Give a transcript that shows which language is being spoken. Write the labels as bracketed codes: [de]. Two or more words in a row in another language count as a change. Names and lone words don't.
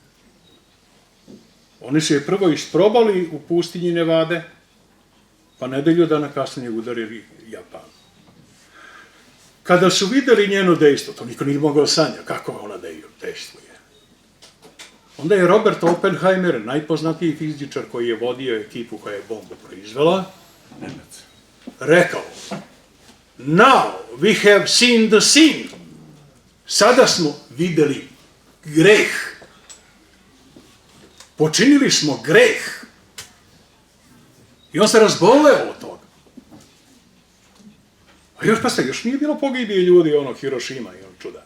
[sr] Oni su je prvo isprobali u pustinji Nevade, pa nedelju dana kasnije udarili Japan. Kada su videli njeno dejstvo, to niko nije mogao sanja kako ona dejstvuje. Onda je Robert Oppenheimer, najpoznatiji fizičar koji je vodio ekipu koja je bombu proizvela, Nemac, rekao: [en] Now we have seen the sin. [sr] Sada smo videli greh. Počinili smo greh. I on se razboleo od toga. A još, pa još nije bilo pogibije ljudi, ono, Hirošima i ono čuda.